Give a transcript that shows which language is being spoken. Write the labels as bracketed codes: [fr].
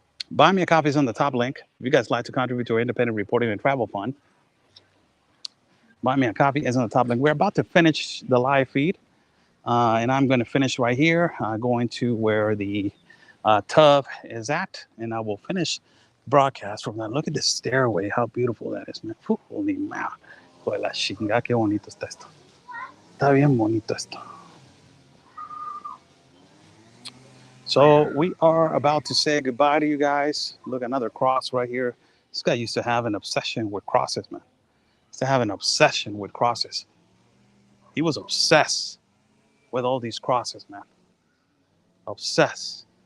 [en] Buy me a coffee is on the top link. If you guys like to contribute to our independent reporting and travel fund, buy me a coffee is on the top link. We're about to finish the live feed, and I'm going to finish right here, going to where the tub is at, and I will finish broadcast from that. Look at this stairway. How beautiful that is, man. Holy man. [es] Joder, la chinga, qué bonito está esto. Está bien bonito esto. [en] So we are about to say goodbye to you guys. Look, another cross right here. This guy used to have an obsession with crosses, man. Used to have an obsession with crosses. He was obsessed with all these crosses, man. Obsessed.